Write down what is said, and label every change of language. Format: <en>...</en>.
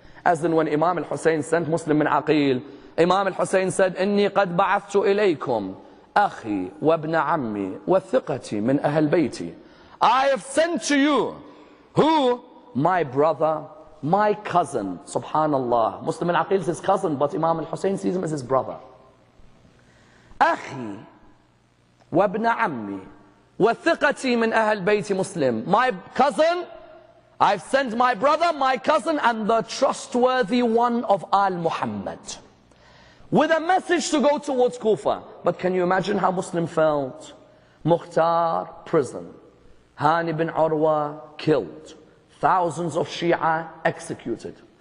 <en>As in when Imam Al-Hussein sent Muslim Ibn Aqil, Imam Al-Hussein said,</en> <ar>إني قد بعثت إليكم أخي وابن عمي وثقتي من أهل بيتي.</ar> <en>I have sent to you, who? My brother, my cousin. Subhanallah. Muslim Ibn Aqil is his cousin, but Imam Al-Hussein sees him as his brother.</en> <ar>أخي وابن عمي وثقتي من أهل بيتي مسلم.</ar> <en>My cousin, I've sent my brother, my cousin, and the trustworthy one of Al Muhammad, with a message to go towards Kufa. But can you imagine how Muslim felt? Mukhtar, prison. Hani bin Urwa, killed. Thousands of Shia executed.</en>